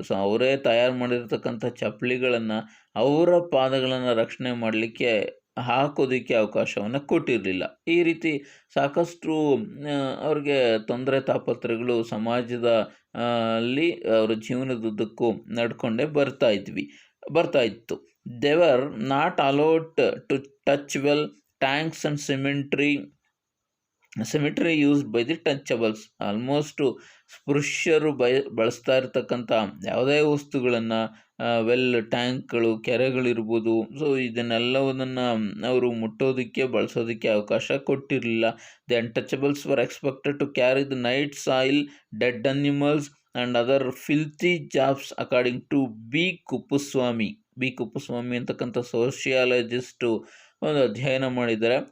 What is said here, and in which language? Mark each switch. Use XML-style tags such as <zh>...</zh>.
<kn>ಅವರೇ ತಯಾರು ಮಾಡಿರ್ತಕ್ಕಂಥ ಚಪ್ಪಲಿಗಳನ್ನು ಅವರ ಪಾದಗಳನ್ನು ರಕ್ಷಣೆ ಮಾಡಲಿಕ್ಕೆ ಹಾಕೋದಕ್ಕೆ ಅವಕಾಶವನ್ನು ಕೊಟ್ಟಿರಲಿಲ್ಲ. ಈ ರೀತಿ ಸಾಕಷ್ಟು ಅವ್ರಿಗೆ ತೊಂದರೆ ತಾಪತ್ರಗಳು ಸಮಾಜದ ಅಲ್ಲಿ ಅವರ ಜೀವನದುದ್ದಕ್ಕೂ ನಡ್ಕೊಂಡೇ ಬರ್ತಾ ಇತ್ತು.</kn> <en>They were not allowed to touch well tanks and cemetery used by the touchables.</en> <kn>Almost ಸ್ಪೃಶ್ಯರು ಬಳಸ್ತಾ ಇರತಕ್ಕಂಥ ಯಾವುದೇ ವಸ್ತುಗಳನ್ನು, ಟ್ಯಾಂಕ್ಗಳು, ಕೆರೆಗಳಿರ್ಬೋದು, ಇದನ್ನೆಲ್ಲವನ್ನ ಅವರು ಮುಟ್ಟೋದಕ್ಕೆ, ಬಳಸೋದಕ್ಕೆ ಅವಕಾಶ ಕೊಟ್ಟಿರಲಿಲ್ಲ.</kn> <en>the untouchables were expected to carry the night soil, dead animals and other filthy jobs according to B Kuppuswamy</en> <kn>ಅಂತಕ್ಕಂಥ ಸೋಷಿಯಾಲಜಿಸ್ಟು ಒಂದು ಅಧ್ಯಯನ ಮಾಡಿದ್ದಾರೆ.</kn>